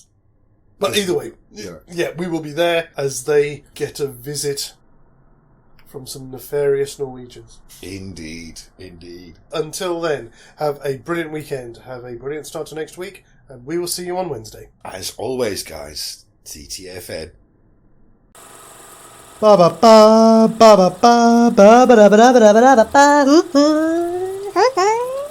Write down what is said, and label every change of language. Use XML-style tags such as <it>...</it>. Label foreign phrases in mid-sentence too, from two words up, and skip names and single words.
<en>But either way, yeah, we will be there as they get a visit from some nefarious Norwegians. Indeed, indeed. Until then, have a brilliant weekend, have a brilliant start to next week, and we will see you on Wednesday. As always, guys, TTFN. Ba ba ba ba ba ba ba ba ba ba ba ba ba ba ba.</en>